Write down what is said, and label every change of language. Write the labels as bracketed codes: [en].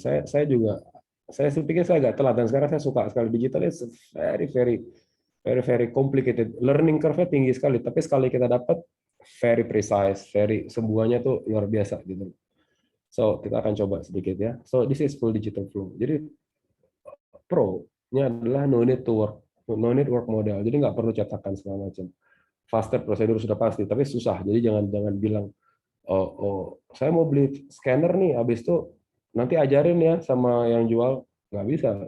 [id] Saya pikir saya agak telat dan sekarang saya suka sekali. [en] Digital is very complicated. [id] Learning curve-nya tinggi sekali, tapi sekali kita dapat [en] very precise, [id] semuanya tuh luar biasa gitu. So kita akan coba sedikit ya. [en] So this is full digital flow. [id] Jadi pro-nya adalah [en] no need work model. [id] Jadi nggak perlu cetakan segala macam. Faster prosedur sudah pasti, tapi susah. Jadi jangan bilang saya mau beli scanner nih, habis itu nanti ajarin ya sama yang jual. Nggak bisa.